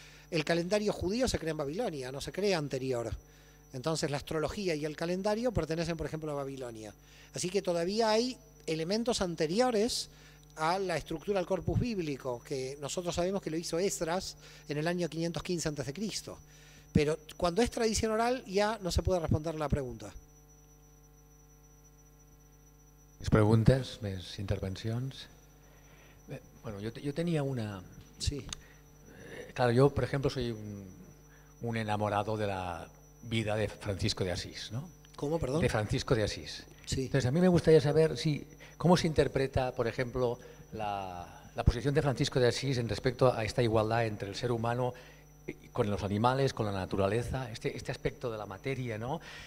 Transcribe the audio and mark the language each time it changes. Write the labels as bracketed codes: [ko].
[es] El calendario judío se crea en Babilonia, no se crea anterior. Entonces la astrología y el calendario pertenecen, por ejemplo, a Babilonia. Así que todavía hay elementos anteriores a la estructura del corpus bíblico, que nosotros sabemos que lo hizo Esdras en el año 515 a.C. Pero cuando es tradición oral ya no se puede responder la pregunta. [ca] Més preguntes, més intervencions? [es] Bé, bueno, yo tenía una... Sí. Claro, yo, por ejemplo, soy un enamorado de la vida de Francisco de Asís, ¿no? ¿Cómo, perdón? De Francisco de Asís. Sí. Entonces, a mí me gustaría saber cómo se interpreta, por ejemplo, la posición de Francisco de Asís en respecto a esta igualdad entre el ser humano con los animales, con la naturaleza, este aspecto de la materia, ¿no?